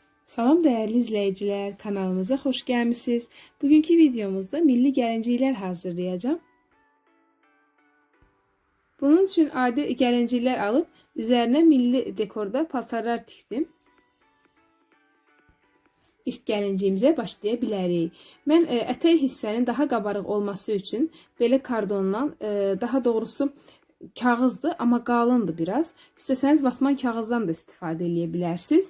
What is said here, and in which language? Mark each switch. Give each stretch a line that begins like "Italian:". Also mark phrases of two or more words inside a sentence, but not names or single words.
Turkish: Salam değerli izleyiciler, kanalımıza hoş gelmişsiniz. Bugünkü videomuzda milli gəlinciklər hazırlayacağım. Bunun için adi gəlinciklər alıp üzerine milli dekorda
Azerbaijani: paltarlar tikdim. İlk gəlinciyimizə başlaya bilərik. Mən ətək hissənin daha qabarıq olması üçün belə kardondan, daha doğrusu kağızdır, amma qalındır biraz. İstəsəniz vatman kağızdan da istifadə edə bilərsiniz.